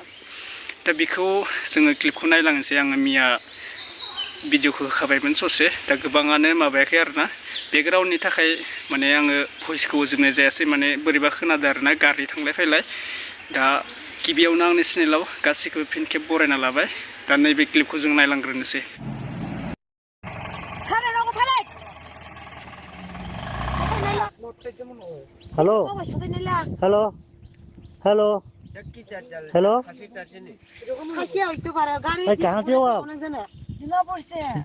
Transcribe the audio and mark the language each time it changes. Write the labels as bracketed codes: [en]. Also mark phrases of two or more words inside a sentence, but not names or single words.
[brx] दा बेखौ जोङो क्लिपखौ नायलांनोसै। आङो मिया भिडिअखौ होखाबायमोन ससे, दा गोबाङानो माबायाखै आरोना। बेकग्राउन्डनि थाखाय माने आङो भइसखौ होजोबनाय जायासै, माने बोरैबा खोनादों आरोना गारि थांलाय फैलाय। दा गिबियावनो आंनि चेनेलाव गासैखौबो फिन खेब बरायना लाबाय। दा नैबे क्लिपखौ जों नायलांग्रोनोसै। [hi] हेलो हेलो हेलो हेलो, कहाँ से हो आप? दिमापुर से है।